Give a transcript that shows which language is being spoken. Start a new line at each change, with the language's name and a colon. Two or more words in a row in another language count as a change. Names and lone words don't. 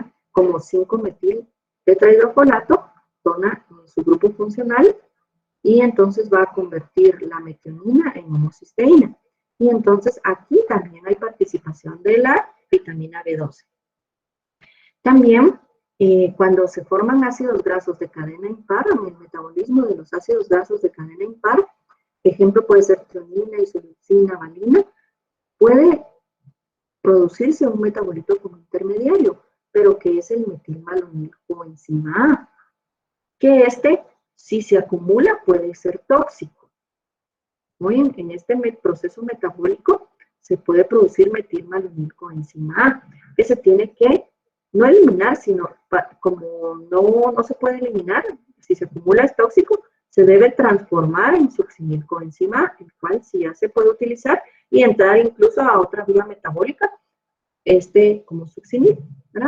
Spanish: Como 5-metil tetrahidrofolato, toma su grupo funcional y entonces va a convertir la metionina en homocisteína. Y entonces aquí también hay participación de la vitamina B12. También, cuando se forman ácidos grasos de cadena impar, en el metabolismo de los ácidos grasos de cadena impar, ejemplo puede ser trionina, isoleucina, valina, puede producirse un metabolito como intermediario, pero que es el metilmalonil coenzima A, que si se acumula, puede ser tóxico. Muy en este proceso metabólico se puede producir metilmalonil coenzima A, que se tiene que no eliminar, sino como no se puede eliminar, si se acumula es tóxico, se debe transformar en succinil coenzima A, el cual sí ya se puede utilizar y entrar incluso a otra vía metabólica, como succinil, ¿verdad?